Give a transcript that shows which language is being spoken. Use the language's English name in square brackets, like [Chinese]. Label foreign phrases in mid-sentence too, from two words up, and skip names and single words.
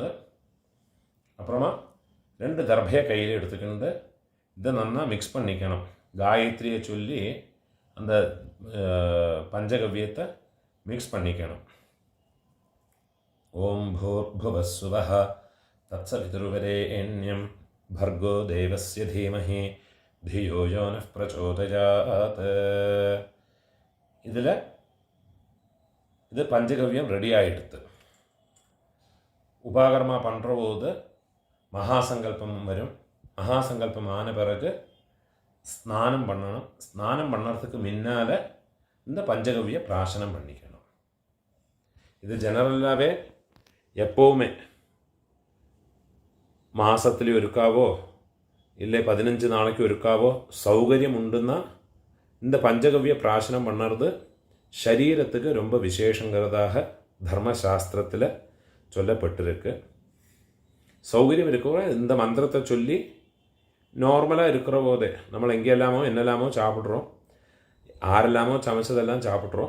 [Tamil] அப்புறமா 2 தர்பையை கையில் எடுத்துக்கிட்டு இதை நல்லா மிக்ஸ் பண்ணிக்கணும். காயத்ரியை சொல்லி அந்த பஞ்சகவ்யத்தை மிக்ஸ் பண்ணிக்கணும். [Sanskrit] ॐ भूर्भुवस्सुवः तत्सवितुर्वरेण्यम् भर्गो देवस्य धीमहि धियो यो नः प्रचोदयात्. [Tamil] இது பஞ்சகவ்யம் ரெடி ஆகிடுது. உபாகர்மா பண்ணுற போது மகாசங்கல்பம் வரும். மகாசங்கல்பம் ஆன பிறகு ஸ்நானம் பண்ணணும். ஸ்நானம் பண்ணுறதுக்கு முன்னால் இந்த பஞ்சகவ்ய பிராசனம் பண்ணிக்கணும். இது ஜெனரலாகவே எப்போவுமே மாசத்தில் ஒருக்காவோ இல்லே 15 நாளைக்கு ஒருக்காவோ சௌகரியம் உண்டுன்னா இந்த பஞ்சகவ்ய பிராசனம் பண்ணுறது சரீரத்துக்கு ரொம்ப விசேஷங்கிறதாக தர்மசாஸ்திரத்தில் சொல்லப்பட்டிருக்கு. சௌகரியம் இருக்கிற இந்த மந்திரத்தை சொல்லி நார்மலாக இருக்கிற போதே நம்ம எங்கெல்லாமோ என்னெல்லாமோ சாப்பிட்றோம், ஆரெல்லாமோ சமைச்சதெல்லாம் சாப்பிட்றோம்.